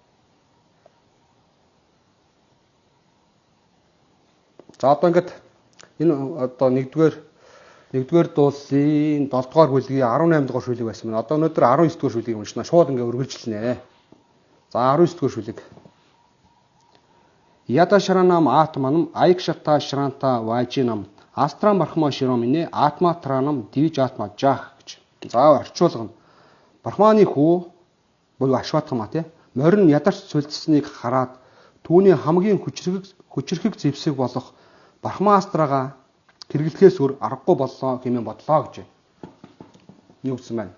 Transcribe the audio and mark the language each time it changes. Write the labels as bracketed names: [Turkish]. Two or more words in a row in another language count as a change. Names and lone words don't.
[Mongolian] За одоо ингээд энэ одоо нэгдүгээр дууллын 7 дугаар бүлгийн 18 дугаар шүлэг байсан байна. Одоо өнөөдөр 19 дугаар шүлгийг уншина. Шууд ингээ үргэлжлэнэ. За 19 дугаар шүлэг. [Sanskrit] यदा शरणम् आत्मानम् ऐक्षत श्रान्तवाजिनम् अस्त्रं ब्रह्मशिरो मेने आत्मत्राणं द्विजात्मजः гэж. [Mongolian] За орчуулгана. Брахманы хүү буюу Ашватхама тий морин ядарч сүлдсныг хараад түүний хамгийн хүчрхэг зэвсэг болох Брахма астрага хэрэглэхээс өөр аргагүй боллоо хэмээн бодлоо гэж. Юу гэсэн байна?